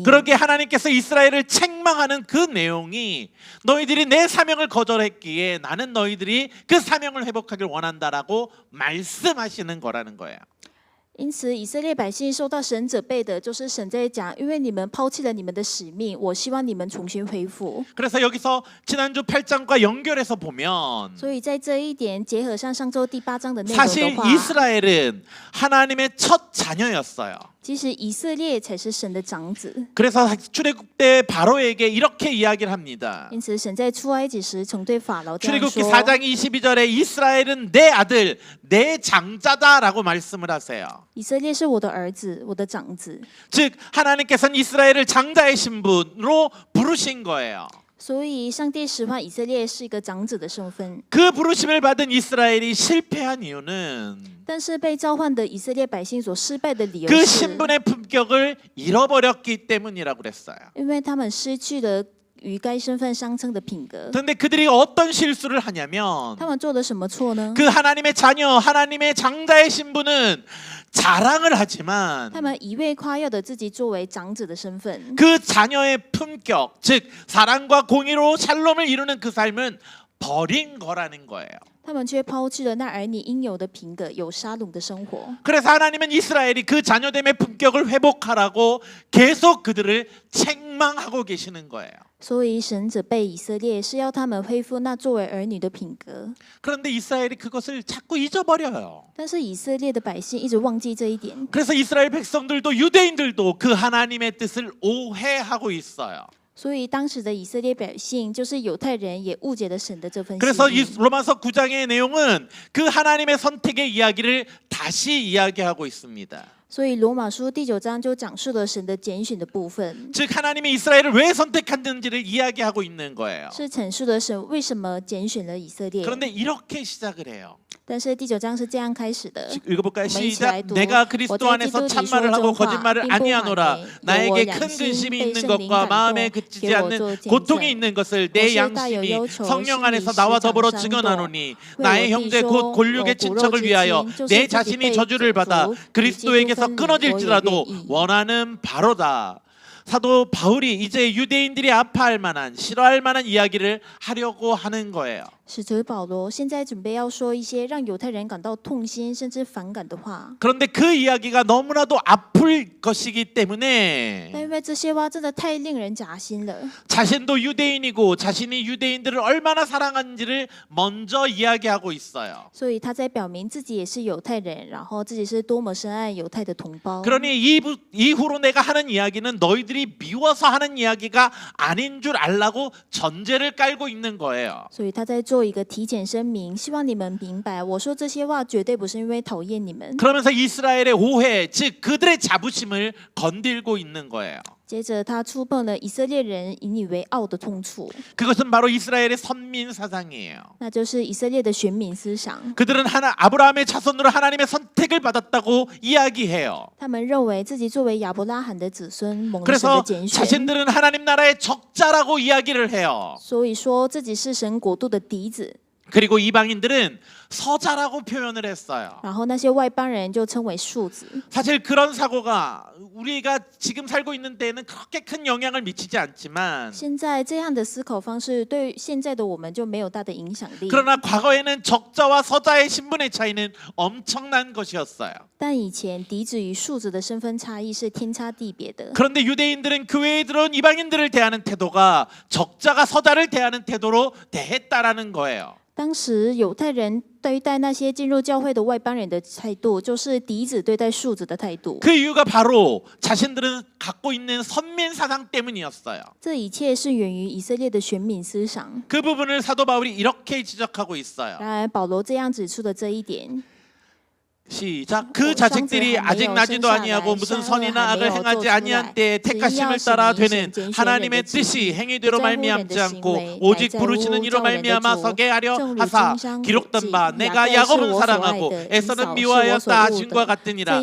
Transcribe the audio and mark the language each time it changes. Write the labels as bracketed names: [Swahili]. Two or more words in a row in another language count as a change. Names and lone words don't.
[Korean] 그러기에 하나님께서 이스라엘을 책망하는 그 내용이 너희들이 내 사명을 거절했기에 나는 너희들이 그 사명을 회복하길 원한다라고 말씀하시는 거라는 거예요. [Chinese] 因此，以色列百姓受到神责备的，就是神在讲，因为你们抛弃了你们的使命，我希望你们重新恢复。 [Korean] 그래서 여기서 지난주 8장과 연결해서 보면 [Chinese] 所以在这一点结合上上周第8章的内容 [Korean] 사실 [Chinese] 的话， [Korean] 이스라엘은 하나님의 첫 자녀였어요. [Chinese] 其实以色列才是神的长子。 [Korean] 그래서 출애굽 때 바로에게 이렇게 이야기를 합니다. [Chinese] 因此，神在出埃及时曾对法老这样 [Korean] 출애굽기 [Chinese] 说： [Korean] 4장 22절에 이스라엘은 내 아들, 내 장자다라고 말씀을 하세요. [Chinese] 以色列是我的儿子，我的长子。 [Korean] 즉 하나님께서는 이스라엘을 장자의 신분으로 부르신 거예요. [Chinese] 所以，上帝使唤以色列是一个长子的身份。 [Korean] 그 부르심을 받은 이스라엘이 실패한 이유는 [Chinese] 但是被召唤的以色列百姓所失败的理由 [Korean] 그 [Chinese] 是， [Korean] 신분의 품격을 잃어버렸기 때문이라고 그랬어요. [Chinese] 因为他们失去了与该身份相称的品格。 [Korean] 그런데 그들이 어떤 실수를 하냐면 [Chinese] 他们做了什么错呢？ [Korean] 그 하나님의 자녀, 하나님의 장자의 신분은 자랑을 하지만 [Chinese] 他们一味夸耀的自己作为长子的身份， [Korean] 그 자녀의 품격, 즉 사랑과 공의로 샬롬을 이루는 그 삶은 버린 거라는 거예요. [Chinese] 他们却抛弃了那儿女应有的品格，有沙龙的生活。 [Korean] 그래서 하나님은 이스라엘이 그 자녀됨의 품격을 회복하라고 계속 그들을 책망하고 계시는 거예요. [Chinese] 所以神责备以色列，是要他们恢复那作为儿女的品格。 [Korean] 그런데 이스라엘이 그것을 자꾸 잊어버려요. [Chinese] 但是以色列的百姓一直忘记这一点， [Korean] 그래서 이스라엘 백성들도 유대인들도 그 하나님의 뜻을 오해하고 있어요. [Chinese] 所以当时的以色列百姓，就是犹太人，也误解了神的这份 [Korean] 그래서 [Chinese] 心 [Korean] 이 [Chinese] 意。 [Korean] 로마서 9장의 내용은 그 하나님의 선택의 이야기를 다시 이야기하고 있습니다. [Chinese] 所以罗马书第9章就讲述了神的拣选的部分， [Korean] 즉 하나님이 이스라엘을 왜 선택했는지를 이야기하고 있는 거예요. [Chinese] 是阐述了神为什么拣选了以色列。 [Korean] 그런데 이렇게 시작을 해요. [Chinese] 但是第9章是这样开始的。 [Korean] 읽어볼까요? [Chinese] 我们一起 [Korean] 시작. [Chinese] 来读。 [Korean] 내가 그리스도 [Chinese] 我在 [Korean] 안에서 [Chinese] 基督里说 [Korean] 참말을 하고 [Chinese] 真话， [Korean] 거짓말을 [Chinese] 并不 [Korean] 아니하노라. [Chinese] 谎言，有我 [Korean] 나에게 [Chinese] 良 [Korean] 큰 [Chinese] 心 [Korean] 근심이 [Chinese] 被 [Korean] 있는 [Chinese] 圣灵 [Korean] 것과 [Chinese] 感 [Korean] 마음에 [Chinese] 动， [Korean] 그치지 [Chinese] 给我 [Korean] 않는 [Chinese] 做见 [Korean] 고통이 [Chinese] 证。 [Korean] 있는 것을 [Chinese] 我 [Korean] 내 [Chinese] 是大有 [Korean] 양심이 [Chinese] 忧愁， [Korean] 성령 [Chinese] 心里 [Korean] 안에서 [Chinese] 时 [Korean] 나와 [Chinese] 常 [Korean] 더불어 [Chinese] 伤 [Korean] 증언하노니 [Chinese] 为 [Korean] 나의 [Chinese] 我弟 [Korean] 형제 [Chinese] 兄 [Korean] 곧 골육의 [Chinese] 我骨肉 [Korean] 친척을 [Chinese] 之 [Korean] 위하여 [Chinese] 亲，就是 [Korean] 내 [Chinese] 自己 [Korean] 자신이 [Chinese] 被 [Korean] 저주를 [Chinese] 诅 [Korean] 받아 [Chinese] 咒，与基督 [Korean] 그리스도에게서 [Chinese] 分离，我也 [Korean] 끊어질지라도 [Chinese] 愿意。 [Korean] 원하는 바로다. 사도 바울이 이제 유대인들이 아파할 만한 싫어할 만한 이야기를 하려고 하는 거예요. [Chinese] 使徒保罗现在准备要说一些让犹太人感到痛心甚至反感的话， [Korean] 그런데 그 이야기가 너무나도 아플 것이기 때문에 [Chinese] 但因为这些话真的太令人扎心了， [Korean] 자신도 유대인이고 자신이 유대인들을 얼마나 사랑하는지를 먼저 이야기하고 있어요. [Chinese] 所以他在表明自己也是犹太人，然后自己是多么深爱犹太的同胞。 [Korean] 그러니 이후로 내가 하는 이야기는 너희들이 미워서 하는 이야기가 아닌 줄 알라고 전제를 깔고 있는 거예요. [Chinese] 所以他在做一个体检声明，希望你们明白，我说这些话绝对不是因为讨厌你们。 [Korean] 그러면서 이스라엘의 오해, 즉 그들의 자부심을 건들고 있는 거예요. [Chinese] 接着他触碰了以色列人引以为傲的痛处， [Korean] 그것은 바로 이스라엘의 선민 사상이에요. [Chinese] 那就是以色列的选民思想。 [Korean] 그들은 아브라함의 자손으로 하나님의 선택을 받았다고 이야기해요. [Chinese] 他们认为自己作为亚伯拉罕的子孙，蒙了神 [Korean] 그래서 [Chinese] 的拣选， [Korean] 자신들은 하나님 나라의 적자라고 이야기를 해요. [Chinese] 所以说自己是神国度的嫡子。 [Korean] 그리고 이방인들은 서자라고 표현을 했어요. [Chinese] 然后那些外邦人就称为庶子。 [Korean] 사실 그런 사고가 우리가 지금 살고 있는 때에는 그렇게 큰 영향을 미치지 않지만 [Chinese] 现在这样的思考方式对现在的我们就没有大的影响力。 [Korean] 그러나 과거에는 적자와 서자의 신분의 차이는 엄청난 것이었어요. [Chinese] 但以前嫡子与庶子的身份差异是天差地别的。 [Korean] 그런데 유대인들은 교회에 들어온 이방인들을 대하는 태도가 적자가 서자를 대하는 태도로 대했다라는 거예요. [Chinese] 当时犹太人对待那些进入教会的外邦人的态度，就是嫡子对待庶子的态度。 [Korean] 그 이유가 바로 자신들은 갖고 있는 선민 사상 때문이었어요. [Chinese] 这一切是源于以色列的选民思想。 [Korean] 그 부분을 사도 바울이 이렇게 지적하고 있어요. [Chinese] 然而保罗这样指出的这一点， [Korean] 시작. 그 자식들이 아직 나지도 아니하고 무슨 선이나 악을 행하지 아니한 때에 택하심을 따라 되는 하나님의 뜻이 행위대로 말미암지 않고 오직 부르시는 이로 말미암아 서게 하려 하사 기록된 바 내가 야곱은 사랑하고 에서는 미워하였다 하신과 같으니라.